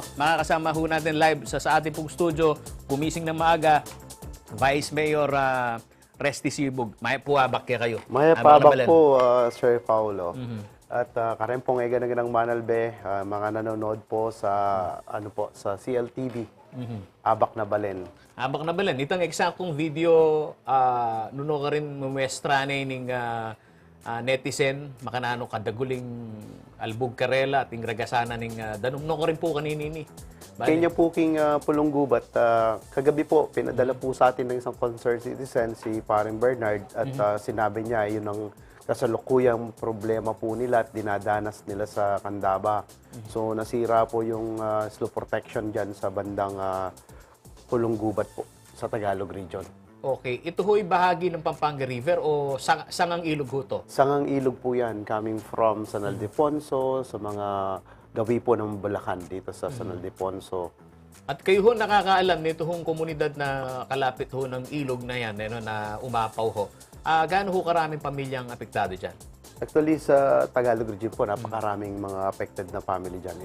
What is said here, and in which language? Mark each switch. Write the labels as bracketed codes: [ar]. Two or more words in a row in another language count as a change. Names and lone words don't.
[tl] Makakasama ho natin live sa ating pong studio, gumising ng maaga, Vice Mayor Resty Sibug. [pam] May puwabak kayo. May pabak po, Sir Paulo. At karen pong ganang Manalbe, [tl] mga nanonood po sa sa CLTV. [pam] Abak na Balen. Abak na Balen. Itang eksaktong video nuno ka rin mumuestra na ining netizen makanano kadaguling albog karela at ragasana ning danumno ka rin po kanini. Kanya po king Pulong Gubat. [tl] Kagabi po, pinadala po sa atin ng isang [en] concerned citizen, [tl] si Paring Bernard, at sinabi niya, yun ang kasalukuyang problema po nila at dinadanas nila sa Candaba. So, nasira po yung [en] slope protection [tl] dyan sa bandang Pulong Gubat po, sa Tagalog region. Okay. Ito ho'y bahagi ng Pampanga River o sangang ilog ho to? Sangang ilog po yan, [en] coming from [tl] San Ildefonso, sa mga gawi po ng Bulacan dito sa San Ildefonso. At kayo ho nakakaalam nito hong komunidad na kalapit ho ng ilog na yan, na umapaw ho. Gaano ho karaming pamilyang apektado dyan? Actually, sa Tagalog region po, napakaraming mga affected na family dyan.